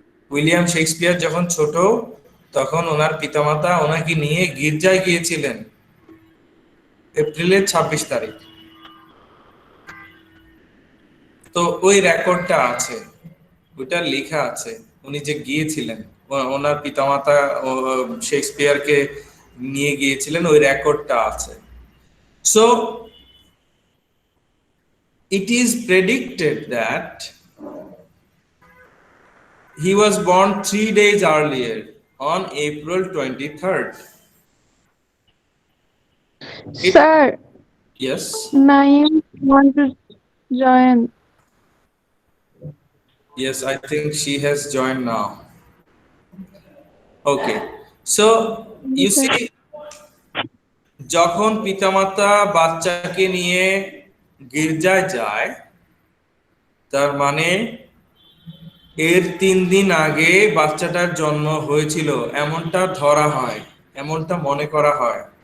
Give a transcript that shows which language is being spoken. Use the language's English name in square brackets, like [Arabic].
[Bangla] William Shakespeare যখন ছোট, তখন ওনার পিতামাতা ওনাকে নিয়ে গির্জায় গিয়েছিলেন এপ্রিলের 26 তারিখ। তো ওই রেকর্ডটা আছে, ওইটা লেখা আছে উনি যে গিয়েছিলেন, ওনার পিতামাতা শেক্সপিয়ারকে নিয়ে গিয়েছিলেন, ওই রেকর্ডটা আছে। [English] So it is predicted that he was born 3 days earlier on April 23rd. Sir, Yes. Naeem want to join. Yes, I think she has joined now. Okay. So you Sir. [Bangla] see, যখন পিতামাতা বাচ্চাকে নিয়ে গির্জায় যায়, তার মানে এর 3 দিন আগে বাচ্চাটার জন্ম হয়েছিল এমনটা ধরা হয়, এমনটা মনে করা হয়।